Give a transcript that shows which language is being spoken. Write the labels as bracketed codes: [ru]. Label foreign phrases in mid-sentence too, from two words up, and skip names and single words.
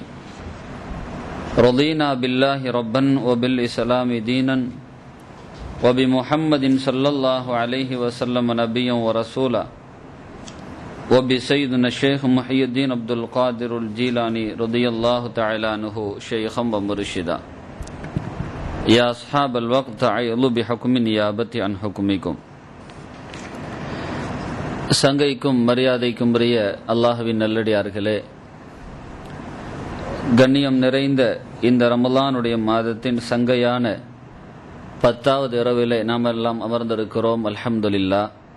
[ar] رضينا بالله ربا وبالإسلام دينا وبمحمد صلى الله عليه وسلم نبيا ورسولا وبسيدنا الشيخ محي الدين عبد القادر الجيلاني رضي الله تعالى عنه شيخا ومرشدا. يا أصحاب الوقت عيلوا بحكم نيابة عن حكمكم. [ta] சங்கைக்கும் மரியாதைக்கும் உரிய அல்லாஹ்வின் நல்லடியார்களே, கண்ணியம் நிறைந்த இந்த ரமலானுடைய மாதத்தின் சங்கையான 10வது இரவிலே நாம் எல்லாம் அமர்ந்திருக்கிறோம். அல்ஹம்துலில்லாஹ்.